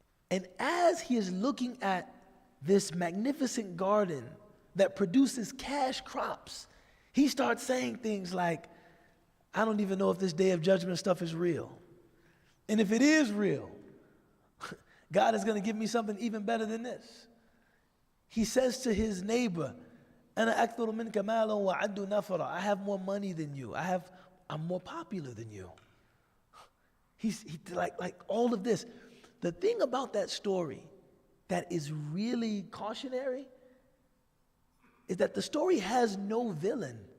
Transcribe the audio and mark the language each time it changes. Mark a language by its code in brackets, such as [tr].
[en] And as he is looking at this magnificent garden that produces cash crops, he starts saying things like, I don't even know if this day of judgment stuff is real. And if it is real, God is going to give me something even better than this. he says to his neighbor, [ar] أَنَا أَكْثَرُ مِنْكَ مَالًا وَعَدُّ نَفَرًا. [en] I have more money than you. I'm more popular than you. He's like all of this. The thing about that story that is really cautionary is that the story has no villain.